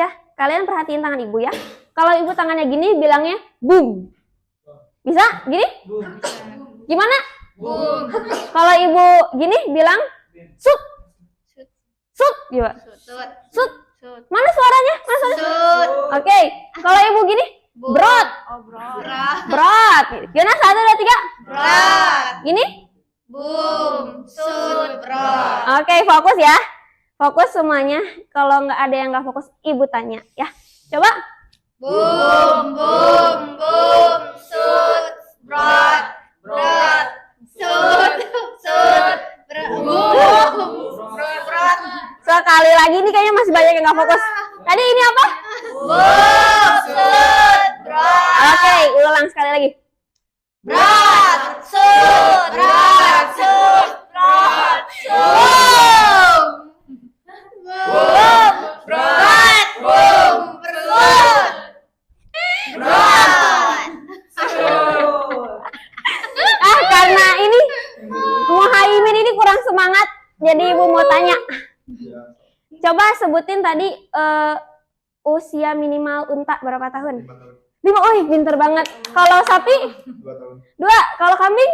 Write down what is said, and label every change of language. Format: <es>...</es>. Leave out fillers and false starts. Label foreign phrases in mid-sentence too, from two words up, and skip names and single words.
<id>Kalian perhatiin tangan ibu ya. Kalau ibu tangannya gini, bilangnya boom. Bisa? Gini? Gimana? Boom. Kalau ibu gini bilang sut. Sut. Coba. Sut. Mana suaranya? Sut. Oke. Kalau ibu gini brot. Brot. Gimana? 1, 2, 3. Brot. Gini? Boom. Sut. Brot. Oke, fokus ya. Fokus semuanya. Kalau nggak ada yang nggak fokus, ibu tanya ya. Coba. Boom. Boom. Boom. Sut. Brot. Brot. Sut. Sut. Brot. Brot. Sekali lagi nih kayaknya masih banyak yang nggak fokus. Tadi ini apa? Boom. Sut. Brot. Oke, ulang sekali lagi. Brot. Sut. Brot. Sut. Brot. Boom. Boom. Brot. Boom. Brot. Brot. Karena ini Muhaimin ini kurang semangat, jadi ibu mau tanya. Coba sebutin tadi usia minimal unta berapa tahun? 5. Pinter banget. Kalau sapi? 2. Kalau kambing?</id>